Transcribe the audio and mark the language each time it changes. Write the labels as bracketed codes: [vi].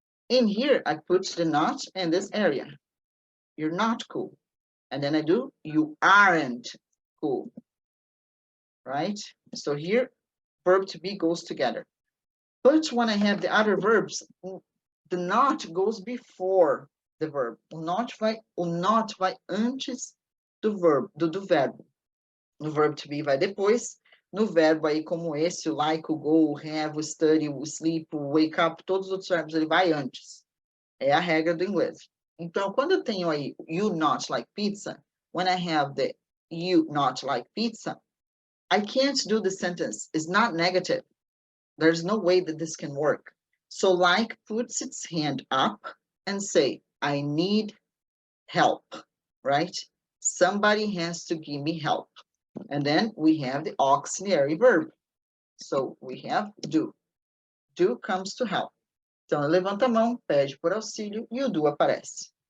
[en] In here, I put the not in this area. You're not cool. And then I do, you aren't cool, right? So here, verb to be goes together. But when I have the other verbs, The not goes before the verb. [pt] O not vai antes do verbo, do verbo. No verbo to be vai depois. No verbo aí como esse, o like, o go, o have, o study, o sleep, o wake up, todos os outros verbos ele vai antes. É a regra do inglês. Então, quando eu tenho aí [en] you not like pizza, when I have the you not like pizza, I can't do the sentence. It's not negative. There's no way that this can work. So like puts its hand up and say, I need help, right? Somebody has to give me help. And then we have the auxiliary verb. So we have do. Do comes to help. [pt] Então, levanta a mão, pede por auxílio, e o do aparece.